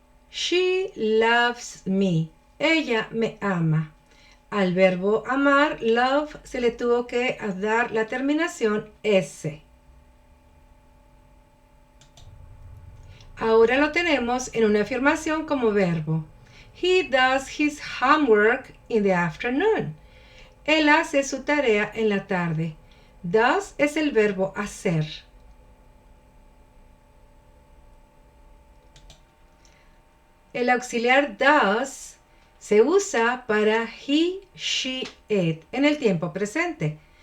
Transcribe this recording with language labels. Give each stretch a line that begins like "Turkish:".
English: She loves me.
Spanish: Ella me ama. Al verbo amar, love, se le tuvo que dar la terminación S. Ahora lo tenemos en una afirmación como verbo.
English: He does his homework in the afternoon.
Spanish: Él hace su tarea en la tarde. Does es el verbo hacer. El auxiliar does se usa para he, she, it en el tiempo presente.